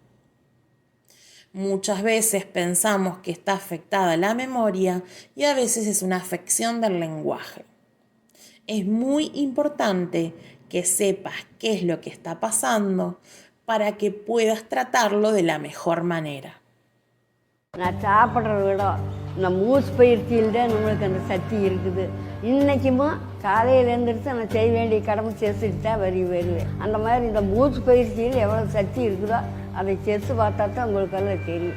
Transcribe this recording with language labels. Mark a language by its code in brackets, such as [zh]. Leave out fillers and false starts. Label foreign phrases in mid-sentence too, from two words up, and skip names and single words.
[es] Muchas veces pensamos que está afectada la memoria y a veces es una afección del lenguaje. Es muy importante que sepas qué es lo que está pasando para que puedas tratarlo de la mejor manera. [ta] நான் சாப்பிட்றத விட இந்த மூச்சு பயிற்சியில் தான் நம்மளுக்கு அந்த சக்தி இருக்குது. இன்றைக்குமா காலையில் எழுந்திரிச்சு நான் செய்ய வேண்டிய கடமை செஞ்சுட்டு தான் வருவேன். அந்த மாதிரி இந்த மூச்சு பயிற்சியில் எவ்வளோ சக்தி இருக்குதோ அதை செஞ்சு பார்த்தா தான் உங்களுக்கெல்லாம் தெரியும்.